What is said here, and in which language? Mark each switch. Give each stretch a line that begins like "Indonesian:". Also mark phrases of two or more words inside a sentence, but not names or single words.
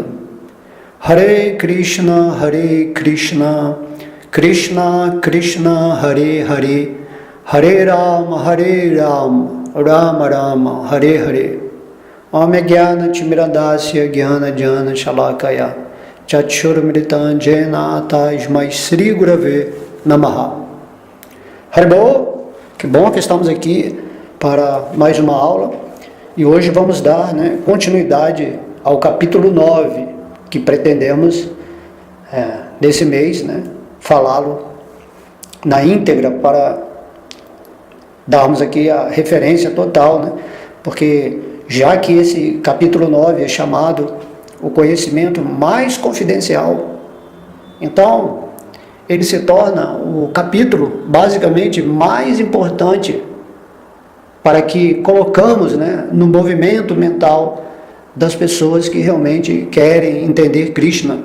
Sanskrit: हरे कृष्ण, कृष्ण कृष्ण, हरे हरे, हरे राम, राम राम, हरे हरे. ॐ ज्ञान तिमिरान्धस्य ज्ञान ज्ञान शलाकया चक्षुरुमृतन् जेन तस्मै श्री गुरवे नमः.
Portuguese: Haribol, que bom que estamos aqui para mais uma aula. E hoje vamos dar continuidade ao capítulo 9, que pretendemos nesse mês falá-lo na íntegra para darmos aqui a referência total, porque já que esse capítulo 9 é chamado o conhecimento mais confidencial, então ele se torna o capítulo basicamente mais importante para que colocamos no movimento mental das pessoas que realmente querem entender Krishna.